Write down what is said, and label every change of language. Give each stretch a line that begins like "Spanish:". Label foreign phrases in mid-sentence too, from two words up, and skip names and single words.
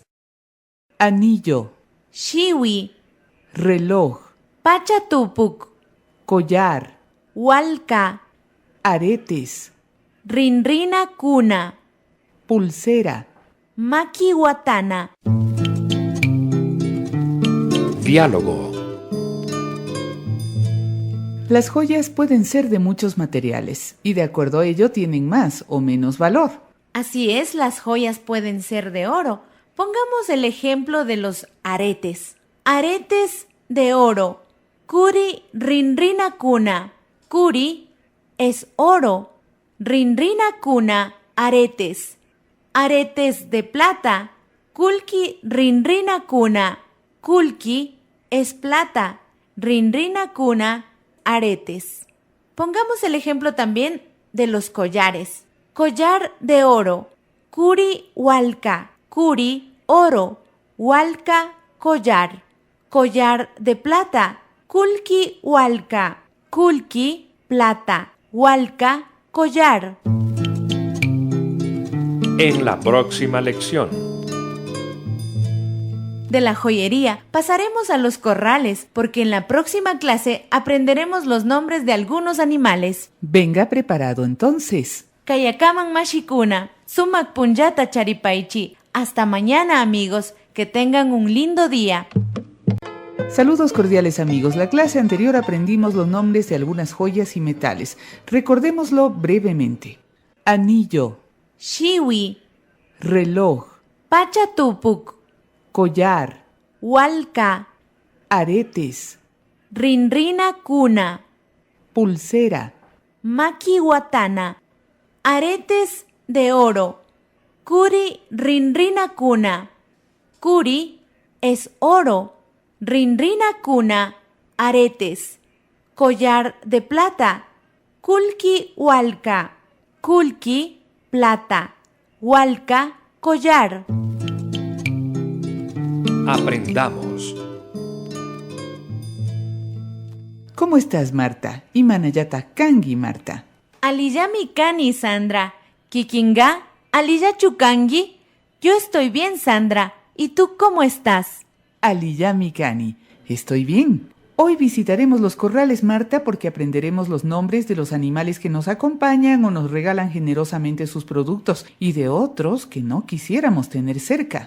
Spanish: anillo,
Quechua: Shiwi,
Spanish: reloj,
Quechua: pachatupuk,
Spanish: collar,
Quechua: walka,
Spanish: aretes,
Quechua: rinrina kuna,
Spanish: pulsera.
Quechua: makiwatana.
Spanish: Diálogo. Las joyas pueden ser de muchos materiales y de acuerdo a ello tienen más o menos valor. Así es, las joyas pueden ser de oro. Pongamos el ejemplo de los aretes. Aretes de oro.
Quechua: Kuri rinrina kuna.
Spanish: Kuri es oro.
Quechua: Rinrina kuna,
Spanish: aretes. Aretes de plata.
Quechua: Kulki rinrina kuna.
Spanish: Kulki es plata.
Quechua: Rinrina kuna,
Spanish: aretes. Pongamos el ejemplo también de los collares. Collar de oro.
Quechua: Kuri walka.
Spanish: Kuri, oro. Walka, collar. Collar de plata.
Quechua: Kulki walka. Kulki,
Spanish: plata. Walka, collar. En la próxima lección. De la joyería pasaremos a los corrales, porque en la próxima clase aprenderemos los nombres de algunos animales. Venga preparado entonces.
Quechua: Kayakaman mashikuna, sumak punjata charipaichi.
Spanish: Hasta mañana, amigos. Que tengan un lindo día. Saludos cordiales amigos. La clase anterior aprendimos los nombres de algunas joyas y metales. Recordémoslo brevemente. Anillo,
Quechua: Shiwi,
Spanish: reloj,
Quechua: pachatupuk,
Spanish: collar,
Quechua: walka,
Spanish: aretes,
Quechua: rinrina kuna,
Spanish: pulsera,
Quechua: makiwatana.
Spanish: Aretes de oro.
Quechua: Kuri rinrina kuna. Kuri
Spanish: es oro.
Quechua: Rinrina kuna, aretes.
Spanish: Collar de plata.
Quechua: Kulki walka. Kulki,
Spanish: plata. Walka, collar. Aprendamos. ¿Cómo estás, Marta?
Quechua: Imanayata kangi, Marta. Aliyami kani, Sandra. Kikinga, aliya chukangi.
Spanish: Yo estoy bien, Sandra. ¿Y tú cómo estás?
Quechua: Aliyami kani.
Spanish: Estoy bien. Hoy visitaremos los corrales, Marta, porque aprenderemos los nombres de los animales que nos acompañan o nos regalan generosamente sus productos y de otros que no quisiéramos tener cerca.